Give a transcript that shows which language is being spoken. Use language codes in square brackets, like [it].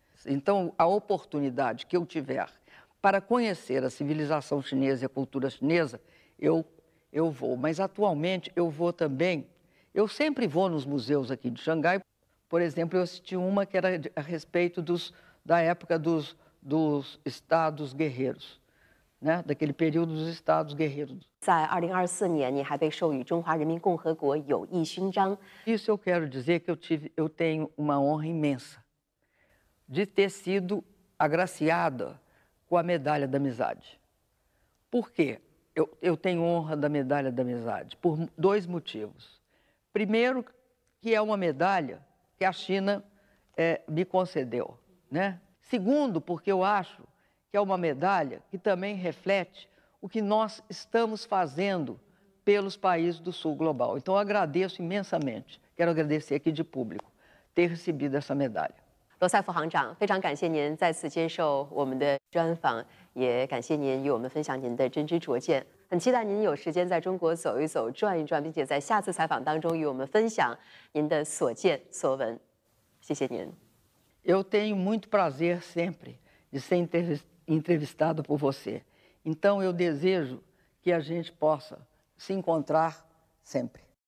[pt] Então, a oportunidade que eu tiver para conhecer a civilização chinesa e a cultura chinesa, eu vou. Mas, atualmente, eu vou também... Eu sempre vou nos museus aqui de Xangai. Por exemplo, eu assisti uma que era a respeito da época dos estados guerreiros, né? Daquele período dos estados guerreiros. [zh] 在2024年，你还被授予中华人民共和国友谊勋章。 [pt] Isso eu quero dizer que eu tenho uma honra imensa de ter sido agraciada com a medalha da amizade. Por quê? Eu tenho honra da medalha da amizade por dois motivos. Primeiro, que é uma medalha que a China me concedeu, né? Segundo, porque eu acho que é uma medalha que também reflete o que nós estamos fazendo pelos países do sul global. Então, eu agradeço imensamente, quero agradecer aqui de público, ter recebido essa medalha. [zh] 罗塞夫行长，非常感谢您再次接受我们的专访，也感谢您与我们分享您的真知灼见。很期待您有时间在中国走一走、转一转，并且在下次采访当中与我们分享您的所见所闻。谢谢您。 [pt] Eu tenho muito prazer sempre de ser entrevistado por você. Então, eu desejo que a gente possa se encontrar sempre.